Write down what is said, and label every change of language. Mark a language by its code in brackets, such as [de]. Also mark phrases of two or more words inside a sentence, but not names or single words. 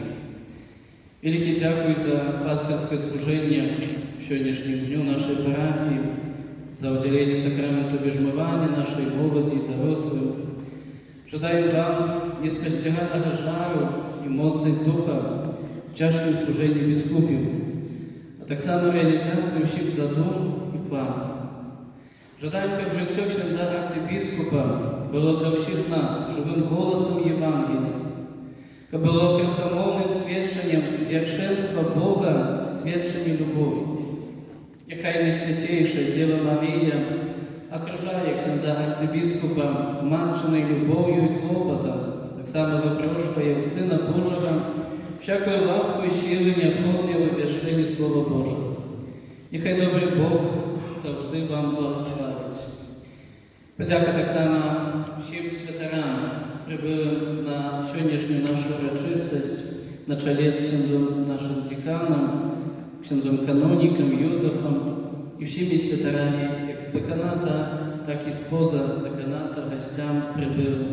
[pl] Wielkie dziękuję za pasterskie służenie w dzisiejszym dniu naszej parafii, za udzielenie sakramentu bierzmowania naszej młodzi i dorosłych. Życzę Wam niespościeganego żaru i mocy ducha w ciężkim służeniu biskupiów, a tak samo realizację [uk] всіх задум і планів. Жадаємо, щоб життя [pl] księdza arcybiskupa [uk] було для всіх нас живим голосом Євангелія, щоб було красомовним свідченням вдяченства Бога, свідчення любові. Нехай найсвятейше Діва Марія окружає [pl] księdza arcybiskupa [uk] матчиною любов'ю і клопотом, так само випрошує у Сина Божого всякою ласку і сили необхідної в об'ясненні Слова Божого. Нехай добрий Бог завжди вам благословить. Подяка так само всім святерам, прибылым на сьогоднішню нашу урочистость на чолі з księdzом нашим деканом, księdzом каноніком Józefом і всіми святерами, як з деканата, так і споза деканата, гостям прибылим.